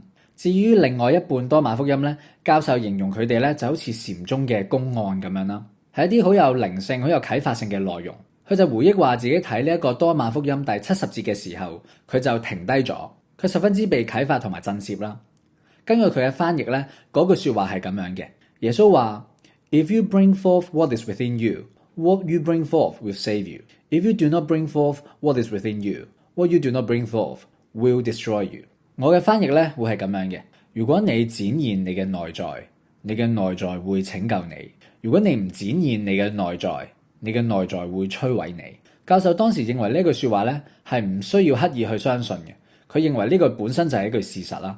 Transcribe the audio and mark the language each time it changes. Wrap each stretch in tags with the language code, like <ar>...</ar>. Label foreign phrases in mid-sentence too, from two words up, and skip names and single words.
<yue>至於另外一半多馬福音咧，教授形容佢哋咧就好似禪宗嘅公案咁樣啦。係一啲好有靈性、好有啟發性嘅內容。佢就回憶話自己睇呢一個多馬福音第70節嘅時候，佢就停低咗，佢十分之被啟發同埋震懾啦。根據佢嘅翻譯咧，嗰句説話係咁樣嘅：耶穌話</yue> <en>，If you bring forth what is within you, what you bring forth will save you. If you do not bring forth what is within you, what you do not bring forth will destroy you。</en> <yue>我嘅翻譯咧會係咁樣嘅：如果你展現你嘅內在，你嘅內在會拯救你。如果你唔展現你嘅內在，你嘅內在會摧毀你。教授當時認為呢句説話咧係唔需要刻意去相信嘅，佢認為呢句本身就係一句事實啦。</yue>